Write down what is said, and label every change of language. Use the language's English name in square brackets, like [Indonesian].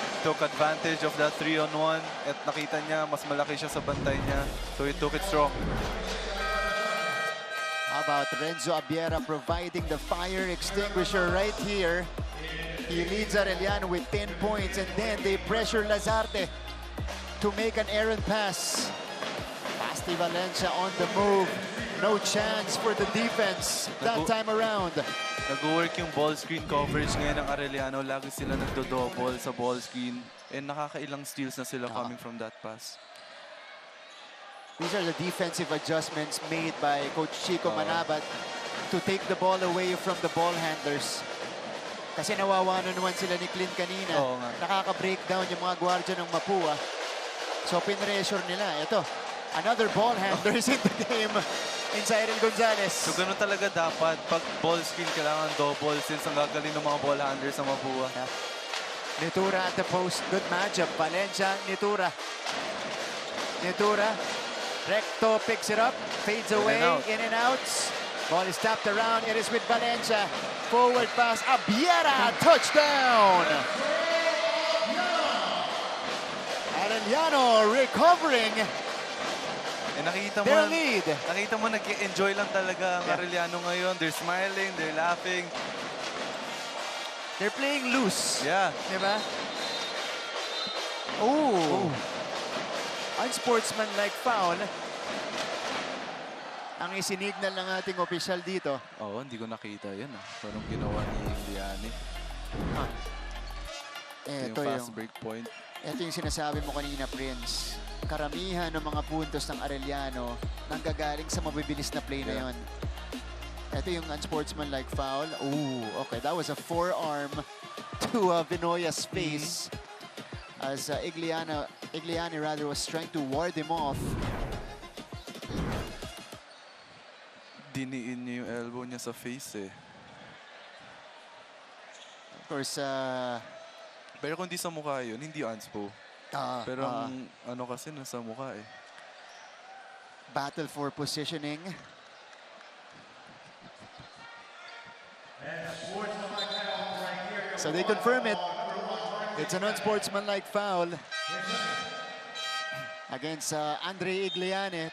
[Filipino] Took advantage of that 3-on-1 at nakita niya mas malaki siya sa bantay niya. [English] So he took it strong. How about Renzo Abiera providing the fire extinguisher right here. He leads Arellano with 10 points and then they pressure Lazarte to make an errant pass. Basti Valencia on the move. No chance for the defense that time around. [Filipino] Nag-work yung ball screen coverage ngayon ng Arellano. Lagi sila nagdo-double sa ball screen. [English] And nakakailang steals na sila coming from that pass. These are the defensive adjustments made by Coach Chico Manabat to take the ball away from the ball handlers. [Filipino] Kasi nawawanan sila ni Clint kanina. Nakaka-breakdown yung mga gwardiya ng Mapua. So pinressure nila. [English] Ito, another ball handler is in the game. Inside Gonzalez. [Filipino] So ganun talaga dapat. Pag ball screen, kailangan double since ang gagaling ng mga ball handlers sa Mapua. [English] Nitura at the post. Good matchup. Valencia, Nitura. Nitura. Recto picks it up. Fades away. In and outs. Ball is tapped around. It is with Valencia. Forward pass. Abiera. Touchdown. Arellano recovering their lead. [Filipino] Nakita mo nag-enjoy lang talaga ang Arellano ngayon. [English] They're smiling, they're laughing. They're playing loose. Yeah. [Filipino] Diba? [English] Oh. Unsportsmanlike foul. [Filipino] Ang isinignal ng ating opisyal dito. Oo, hindi ko nakita yun. Parang ginawa ni Indiani. Ito yung fast yung [English] break point. [Filipino] Ito yung sinasabi mo kanina, Prince. Karamihan ng mga puntos ng Arellano nanggagaling sa mabibilis na play na yon. Ito yung unsportsmanlike foul. Ooh, okay. [English] That was a forearm to Vinoya's face as Igliani rather was trying to ward him off. [Filipino] Diniin niya yung elbow niya sa face eh. [English] Of course, [Filipino] Pero kung di sa mukha yun, hindi anspo. Pero ang ano kasi nasa mukha eh. [English] battle for positioning. So they confirm it. It's an unsportsmanlike foul against Andre Igliani.